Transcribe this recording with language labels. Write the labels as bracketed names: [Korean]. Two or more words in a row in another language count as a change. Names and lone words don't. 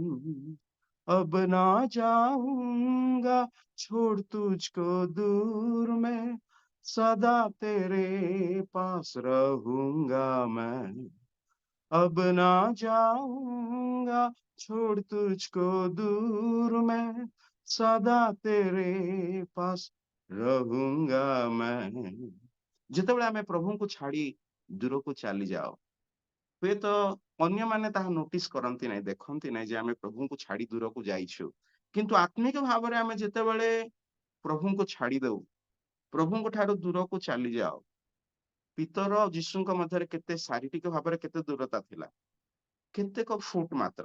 [Hindi] अब ना जाऊंगा छोड़ तुझको दूर मैं, सदा तेरे पास रहूंगा मैं। अब ना जाऊंगा छोड़ तुझको दूर मैं, सदा तेरे पास रहूंगा मैं। [Odia] ଯେତେବେଳେ ଆମେ ପ୍ରଭୁଙ୍କୁ ଛାଡି ଦୂରକୁ ଚାଲି ଯାଉ, ହୁଏତ ଅନ୍ୟମାନେ ତାହା ନୋଟିସ କରନ୍ତି ନାହିଁ, ଦେଖନ୍ତି ନାହିଁ ଯେ ଆମେ ପ୍ରଭୁଙ୍କୁ ଛାଡି ଦୂରକୁ ଯାଇଛୁ। କିନ୍ତୁ ଆତ୍ମିକ ଭାବରେ ଆମେ ଯେତେବେଳେ ପ୍ରଭୁଙ୍କୁ ଛାଡି ଦଉ, ପ୍ରଭୁଙ୍କ ଠାରୁ ଦୂରକୁ ଚାଲିଯାଉ, ପିତର ଆଉ ଯୀଶୁଙ୍କ ମଧ୍ୟରେ କେତେ ଶାରୀରିକ ଭାବରେ କେତେ ଦୂରତା ଥିଲା, କେତେକ ଫୁଟ ମାତ୍ର।